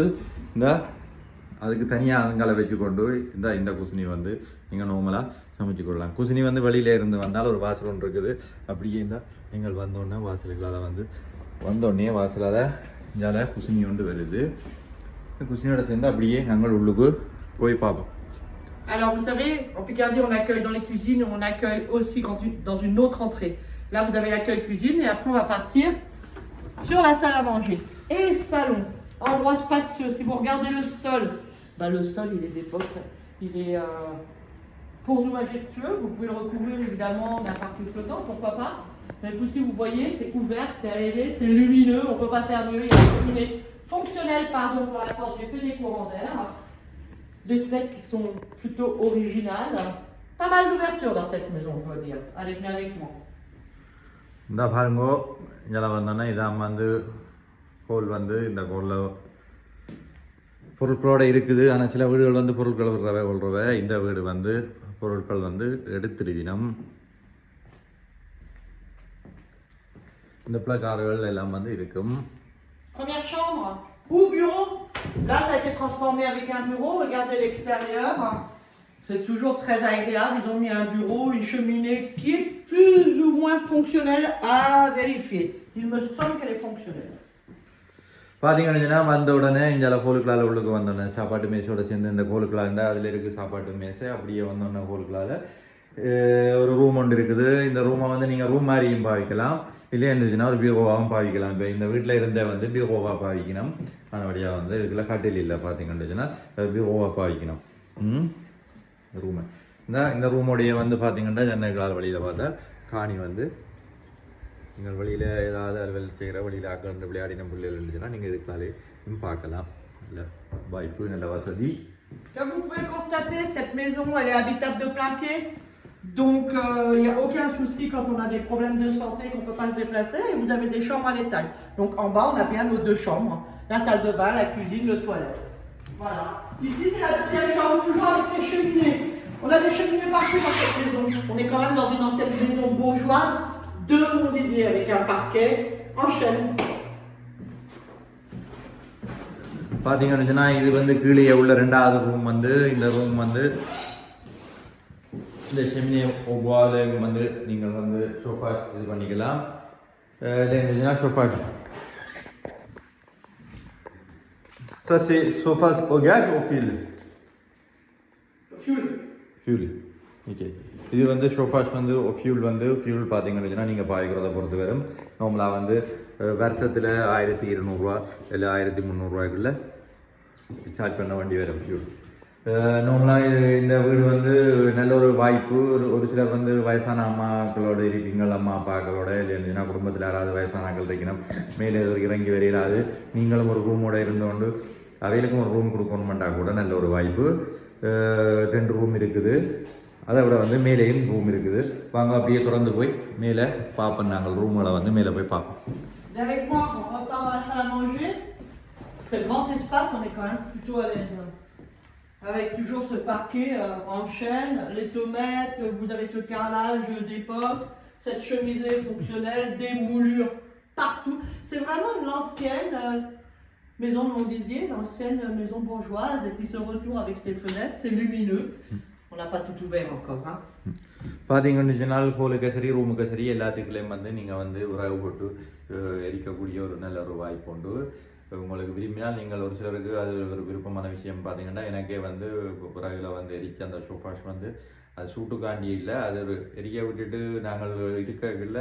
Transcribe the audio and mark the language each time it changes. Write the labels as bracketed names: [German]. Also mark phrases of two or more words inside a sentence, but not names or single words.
[Tamil] இந்த அதுக்கு தனியாக அதுங்களை வச்சுக்கொண்டு இந்த குசினி வந்து நீங்கள் நார்மலாக சமைச்சிக்கொள்ளலாம். குசினி வந்து வெளியில இருந்து வந்தால் ஒரு வாசல் ஒன்று இருக்குது. அப்படியே இருந்தால் நீங்கள் வந்தோடனே வாசலுக்களால் வந்து வந்தோடனே வாசலால் இங்கால குசினி ஒன்று வருது. இந்த குசினியோட சேர்ந்து அப்படியே நாங்கள் உள்ளுக்கு போய் பார்ப்போம். [French] Alors vous savez, en Picardie on accueille dans les cuisines, on accueille aussi dans une autre entrée. Là vous avez l'accueil cuisine et après on va partir sur la salle à manger. Et salon, endroit spacieux. Si vous regardez le sol, le sol il est d'époque, il est pour nous majestueux. Vous pouvez le recouvrir évidemment d'un parquet flottant, pourquoi pas. Mais vous, si vous voyez, c'est ouvert, c'est aéré, c'est lumineux, on ne peut pas faire mieux. Il y a une cheminée fonctionnelle, pardon, pour la porte. J'ai fait des courants d'air. Des fenêtres qui sont plutôt originales. Pas mal d'ouverture dans cette maison, je dois dire. Allez, venez avec moi. [Tamil] இந்த பாருங்கோ இதில் வந்தோன்னா இதான் வந்து கோல் வந்து இந்த கோலில் பொருட்களோடு இருக்குது. ஆனால் சில வீடுகள் வந்து பொருட்கள் கொள்றவை. இந்த வீடு வந்து பொருட்கள் வந்து எடுத்துடுவினம். இந்த பிளக்கார்கள் எல்லாம் வந்து இருக்கும். [French] Première chambre ou bureau. Là, ça a été transformé avec un bureau. Regardez l'extérieur. C'est toujours très agréable. Ils ont mis un bureau, une cheminée qui est plus ou moins fonctionnelle à vérifier. Il me semble qu'elle est fonctionnelle. [Tamil] பார்த்தீங்கன்னா வந்த உடனே இந்த கோலுக்களால் உள்ளுக்கு வந்தோடனே சாப்பாட்டு மேசையோட சேர்ந்து இந்த கோலுக்களாக இருந்தால் அதில் இருக்குது சாப்பாட்டு மேசை. அப்படியே வந்தோடனே கோலுக்களால் ஒரு ரூம் ஒன்று இருக்குது. இந்த ரூமை வந்து நீங்கள் ரூம் மாதிரியும் பாவிக்கலாம், இல்லையா இருந்துச்சுன்னா ஒரு பீரோவாகவும் பாவிக்கலாம். இப்போ இந்த வீட்டில் இருந்தே வந்து பீரோவாக பாவிக்கணும். அதனுடைய வந்து இதுக்குள்ள கட்டில் இல்லை பார்த்தீங்கன்னா பீரோவாக பாவிக்கணும். ரூமு இந்த ரூமுடைய வந்து பார்த்தீங்கன்னா ஜன்னல்களால் வழியில் பார்த்தா காணி வந்து நீங்கள் வழியில் ஏதாவது அலுவல் செய்கிற வழியில் ஆக்கிற விளையாடின பிள்ளைகள் இருந்துச்சுன்னா நீங்கள் இதுக்குள்ளாலே பார்க்கலாம். நல்ல வாய்ப்பு, நல்ல வசதி. [French] Comme vous pouvez le constater, cette maison elle est habitable de plein pied. Donc il n'y a aucun souci quand on a des problèmes de santé, qu'on ne peut pas se déplacer. Et vous avez des chambres à l'étage. Donc en bas on a bien nos 2 chambres. La salle de bain, la cuisine, le toilette. Voilà. Ici c'est la deuxième chambre, toujours avec ses cheminées. On a des cheminées partout dans cette maison. On est quand même dans une ancienne maison bourgeoise. 2 mobiliers avec un parquet en chêne. [Tamil] பார்த்தீங்கன்னா இது வந்து கீழே உள்ள 2வது ரூம் வந்து இந்த ரூம் வந்து இந்த செமினி ஒவ்வாறு வந்து நீங்கள் வந்து சோஃபா இது பண்ணிக்கலாம். இல்லைன்னா சோஃபா [French] ça c'est sofa au gaz au fil fuel ஓகே. [Tamil] இது வந்து சோஃபாஸ் வந்து ஃபியூல் பார்த்தீங்கன்னா நீங்கள் பாய்க்கிறத பொறுத்து வரும். நார்மலாக வந்து வருஷத்தில் 1200 இல்லை 1300 சார்ஜ் பண்ண வேண்டி வரும் ஃபியூல். நார்மலாக இந்த வீடு வந்து நல்ல ஒரு வாய்ப்பு. ஒரு சிலர் வந்து வயசான அம்மாக்களோட இருப்பீங்கள், அம்மா அப்பாக்களோட இல்லைன்னா குடும்பத்தில் யாராவது வயசானாக்கள் இருக்கணும், மேலே இறங்கி வரையிலாது நீங்களும் ஒரு ரூமோட இருந்தோண்டு அவைகளுக்கும் ஒரு ரூம் கொடுக்கணுமெண்டா கூட நல்ல ஒரு வாய்ப்பு. 2 ரூம் இருக்குது. அதை விட வந்து மேலேயும் ரூம் இருக்குது. வாங்க அப்படியே தொடர்ந்து போய் மேலே பார்ப்போம். நாங்கள் ரூமில் வந்து மேலே போய் பார்ப்போம். [French] Avec moi, on repart dans la salle à manger. C'est grand espace, on est quand même plutôt à l'aise. Avec toujours ce parquet en chêne, les tomates, vous avez ce carrelage d'époque, cette chemisée fonctionnelle, des moulures partout. C'est vraiment une ancienne maison de Montdidier, l'ancienne maison bourgeoise, et puis ce retour avec ses fenêtres, c'est lumineux. On n'a pas tout ouvert encore. [Tamil] பார்த்தீங்கன்னா ஹோலுக்கு சரி ரூமுக்கு சரி எல்லாத்துக்குள்ளேயும் வந்து நீங்கள் வந்து உறவு போட்டு எரிக்கக்கூடிய ஒரு நல்ல ஒரு வாய்ப்பு உண்டு. உங்களுக்கு விரும்பினால் நீங்கள் ஒரு சிலருக்கு அது ஒரு விருப்பமான விஷயம். பார்த்தீங்கன்னா எனக்கே வந்து பிறகுல வந்து எரிக்க அந்த சோஃபாஸ் வந்து அது சூட்டுக்காண்டி இல்லை, அது ஒரு எரிக்க விட்டுட்டு நாங்கள் இருக்கல.